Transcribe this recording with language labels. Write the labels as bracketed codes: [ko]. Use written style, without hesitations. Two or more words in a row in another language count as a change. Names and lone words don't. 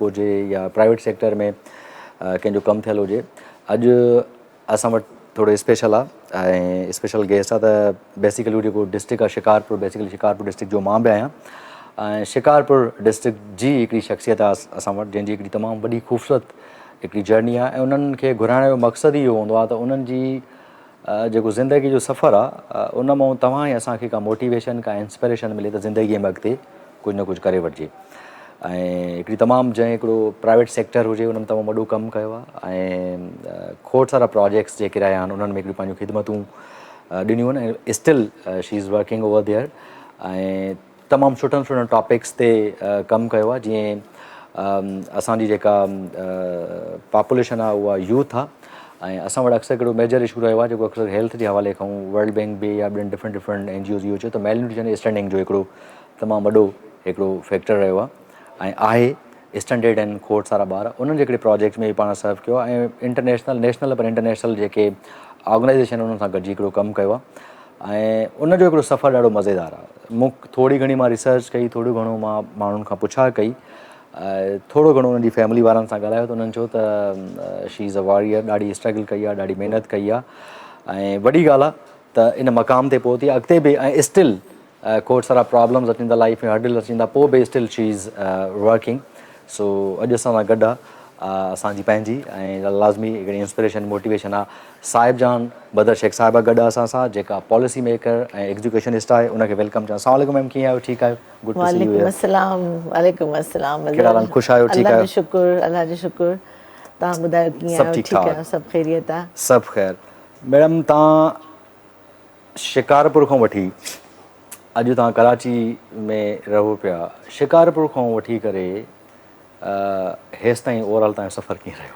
[sd] हुजे या [en] private sector [sd] में कंहिंजो कमु थियलु हुजे अॼु असां वटि थोरो स्पेशल आहे ऐं [en] special guest [sd] आहे त बेसिकली जेको डिस्ट्रिक्ट आहे शिकारपुर बेसिकली शिकारपुर डिस्ट्रिक्ट जो मां बि आहियां ऐं शिकारपुर डिस्ट्रिक्ट जी हिकिड़ी शख़्सियत आहे असां वटि जंहिंजी हिकिड़ी तमामु वॾी ख़ूबसूरत हिकिड़ी जर्नी आहे ऐं उन्हनि खे घुराइण जो मक़सदु इहो हूंदो आहे त उन्हनि जी जेको ज़िंदगी जो सफ़र आहे उन मां तव्हां ई असांखे का मोटिवेशन का इंस्पिरेशन मिले त ज़िंदगीअ में अॻिते कुझु न कुझु करे वठिजे ऐं हिकिड़ी तमामु जंहिं हिकिड़ो [en] private sector [sd] हुजे उन्हनि तमामु वॾो कमु कयो आहे ऐं खोड़ सारा प्रोजेक्ट्स जेके रहिया आहिनि उन्हनि में हिकिड़ी पंहिंजूं ख़िदमतूं ॾिनियूं आहिनि ऐं [en] still she is working over there [sd] ऐं तमामु सुठनि टॉपिक्स ते कमु कयो आहे जीअं असांजी जेका पॉपुलेशन आहे उहा यूथ आहे ऐं असां वटि अक्सर हिकिड़ो [en] major issue [sd] रहियो आहे जेको अक्सर हेल्थ जे हवाले खां वर्ल्ड बैंक बि या ॿियनि [en] different NGOs [sd] इहो चयो त [en] mal nutrition standing [sd] जो हिकिड़ो तमामु वॾो हिकिड़ो फैक्टर रहियो आहे ऐं आहे स्टैंडर्ड आहिनि खोड़ सारा ॿार उन्हनि जे हिकिड़े प्रोजेक्ट में बि पाण सर्व कयो आहे ऐं [en] international national [sd] पर इंटरनेशनल जेके ऑर्गेनाइज़ेशन उन्हनि सां गॾिजी हिकिड़ो कमु कयो आहे ऐं उनजो हिकिड़ो सफ़र ॾाढो मज़ेदार आहे मूंखे थोरी घणी मां रिसर्च कई थोरो घणो मां माण्हुनि खां पुछा कई थोरो घणो उन्हनि जी फैमिली वारनि सां ॻाल्हायो त उन्हनि चयो त [en] she is a warrior [sd] ॾाढी स्ट्रगल कई आहे ॾाढी महिनत कई आहे ऐं वॾी ॻाल्हि आहे त इन मक़ाम ते पहुती अॻिते बि ऐं स्टिल खोड़ सारा प्रॉब्लम्स अचनि था लाइफ में हर्डल अचनि था पोइ बि [en] still she is working so [sd] अॼु असां सां गॾु आहे असांजी पंहिंजी ऐं लाज़मी हिकिड़ी इंस्पिरेशन मोटिवेशन आहे साहिब जान बदर शेख साहिबा गॾु आहे असां सां जेका [en] policy maker [sd] ऐं एग्जीक्यूशनिस्ट आहे उनखे वेलकम चवां अस्सलाम वालेकुम मैम कीअं आहियो ठीकु आहियो [en] good to see you [sd] वालेकुम अस्सलाम कहिड़ा हाल ख़ुशि आहियो ठीकु आहियो अल्लाह जो शुक्र तव्हां ॿुधायो कीअं आहियो ठीकु आहियो सभु ख़ैरियत आहे सभु ख़ैर मैडम तव्हां शिकारपुर खां वठी अॼु तव्हां कराची में रहो पिया शिकारपुर खां वठी करे हेसि ताईं ओवरऑल तव्हांजो सफ़र कीअं रहियो